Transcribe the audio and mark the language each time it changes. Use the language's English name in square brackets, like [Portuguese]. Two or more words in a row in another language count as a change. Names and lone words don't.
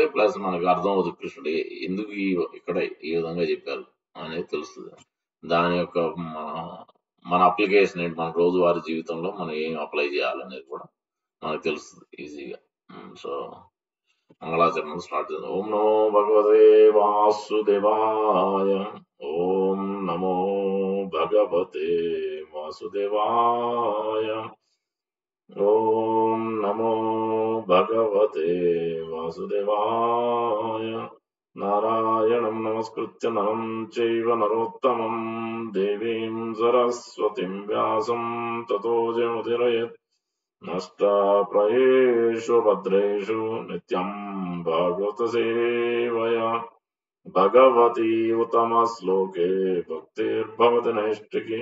[Telugu] ప్లస్ మనకు అర్థం అవుతుంది కృష్ణుడు ఎందుకు ఇక్కడ ఈ విధంగా చెప్పారు అనేది తెలుస్తుంది. దాని యొక్క మన అప్లికేషన్ ఏంటి, మన రోజువారీ జీవితంలో మనం ఏం అప్లై చేయాలనేది కూడా మనకు తెలుస్తుంది ఈజీగా. సో మంగళాచరణం స్టార్ట్ చేద్దాం. [Sanskrit] ఓం నమో భగవతే వాసుదేవాయ. ఓం నమో భగవతే వాసుదేవాయ. ఓం నమో భగవతే వాసుదేవాయ. నారాయణం నమస్కృత్య నరం చైవ నరోత్తమం దేవీం సరస్వతిం వ్యాసం తతో జయముదీరయేత్. నష్టాప్రయేషు భద్రేషు నిత్యం భాగవత సేవయా భగవతి ఉత్తమ శ్లోకే భక్తిర్భవతి నైష్టికి.